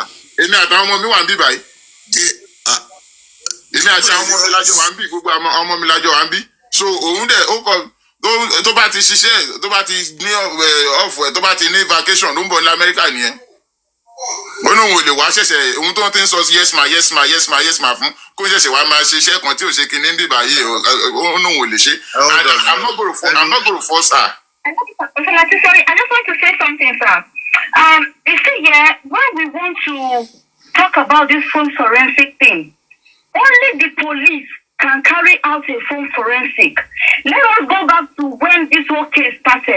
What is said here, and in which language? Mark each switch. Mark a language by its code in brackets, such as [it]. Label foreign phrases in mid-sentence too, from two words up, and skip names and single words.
[yo] Èmi àtàwọn ọmọ mi wà ń bí báyìí. Èmi àti àwọn ọmọ mi lájọ wà ń bí, gbogbo ọmọ mi lájọ wà ń bí. So òun dẹ̀ ó kọ tó bá ti ṣiṣẹ́, tó bá ti ní ọ̀fọ̀ ẹ̀, tó bá ti ní vacation ló ń bọ̀ ní Amẹ́ríkà nìyẹn. ó ní òun ò lè wá ṣẹ̀ṣẹ̀ ohun tó ń ti ń sọ [en] yes ma yes ma yes ma yes ma [yo] fún kó ṣẹ̀ṣẹ̀ wá máa ṣe iṣẹ́ kan tí ò ṣe kinní bíbá yìí ó ní òun ò lè ṣe. [en] I'm not going to force her. Sorry, I just want to say something, sir. You see, yeah, when we want to talk about this phone forensic thing, only the police can carry out a phone forensic. Let us go back to when this whole case started.